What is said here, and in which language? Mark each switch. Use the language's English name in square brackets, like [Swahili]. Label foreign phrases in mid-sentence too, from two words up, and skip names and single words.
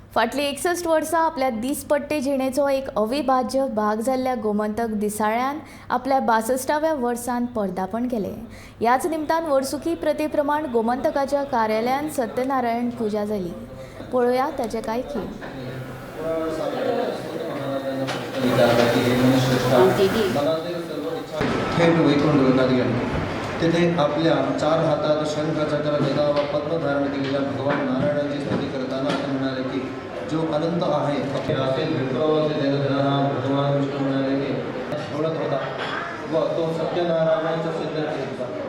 [Konkani] फाटली 61 वर्सां आपल्या दिसपट्टे जिणेचो एक अविभाज्य भाग जाल्ल्या गोमंतक दिसाळ्यान आपल्या 62व्या वर्सान पदार्पण केलें. ह्याच निमतान वर्सुकी प्रथे प्रमाण गोमंतकाच्या कार्यालयान सत्यनारायण पुजा जाली. पळोवया ताचे कांय खीण. [Marathi] थेट वैकुंठ गेले. तेथे आपल्या 4 हातात शंखचक्र गदा व पद्म धारण केलेल्या भगवान नारायणाची स्तुती करताना ते म्हणाले की जो अनंत आहे भगवान विष्णू म्हणाले की ओळख होता व तो सत्यनारायणाचा सिद्ध केला.